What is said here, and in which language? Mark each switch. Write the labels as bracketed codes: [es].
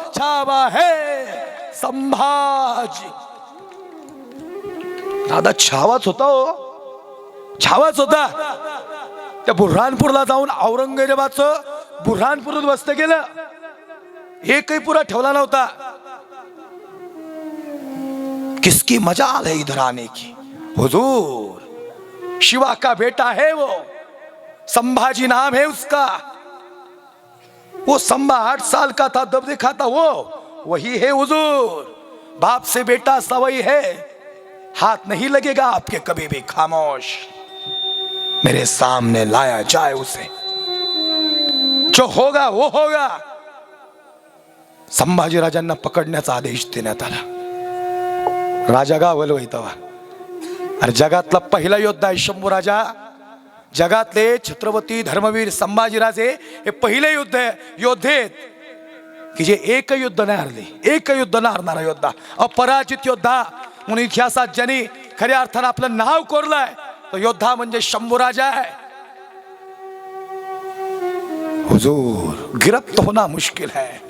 [mr] छावा हे संभाजी. दादा छावाच होता हो, छावाच होता. त्या बुऱ्हाणपूरला जाऊन औरंगजेबाचं बुऱ्हाणपूरात बसतं गेलं, एकही पुरा ठेवला नव्हता. [hi] किसकी मजाल है इधर आने की, हुजूर शिवा का बेटा है वो, संभाजी नाम है उसका. वो संभा 8 साल का था तब देखा था, वो वही है हुजूर. बाप से बेटा सवई है, हाथ नहीं लगेगा आपके कभी भी. खामोश, मेरे सामने लाया जाए उसे, जो होगा वो होगा. [mr] संभाजी राजांना पकडण्याचा आदेश देण्यात आला. राजा गावल वैतवा. अरे जगातला पहिला योद्धा आहे शंभूराजा. जगातले छत्रपती धर्मवीर संभाजीराजे हे पहिले योद्धे की जे एक युद्ध नाही हरले, एक युद्ध न हरणारा योद्धा, अपराजित योद्धा म्हणून इतिहासात ज्यांनी खऱ्या अर्थानं आपलं नाव कोरलंय तो योद्धा म्हणजे शंभूराजा आहे. [hi] हुजूर गिरफ्त होना मुश्किल है.